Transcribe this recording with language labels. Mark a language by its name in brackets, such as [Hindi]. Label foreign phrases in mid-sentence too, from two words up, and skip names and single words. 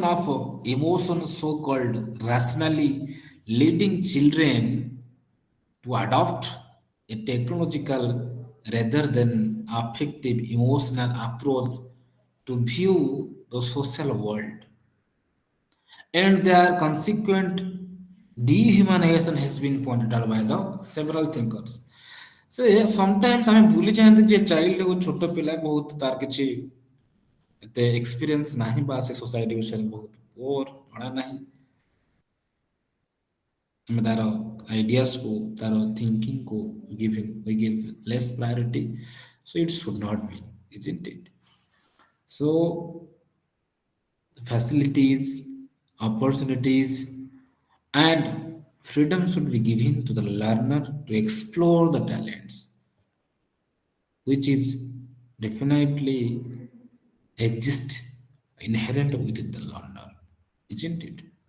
[English] of emotions, so-called rationally leading children to adopt a technological rather than affective emotional approach to view the social world, and their consequent dehumanization has been pointed out by the several thinkers. So sometimes [Odia] ଆମେ ଭୁଲି ଯାଆନ୍ତି ଯେ ଚାଇଲ୍ଡ ଓ ଛୋଟ ପିଲା ବହୁତ ତାର କିଛି ଏତେ ଏକ୍ସପିରିଏନ୍ସ ନାହିଁ ବା ସେ ସୋସାଇଟି ବିଷୟରେ ବହୁତ ବୋର ଜଣା ନାହିଁ ଆମେ ତାର ଆଇଡିଆସକୁ ତାର ଥିଙ୍କିଂକୁ [English] we give less priority, so it should not be, isn't it? So facilities, opportunities, and freedom should be given to the learner to explore the talents, which is definitely exist inherent within the learner, isn't it?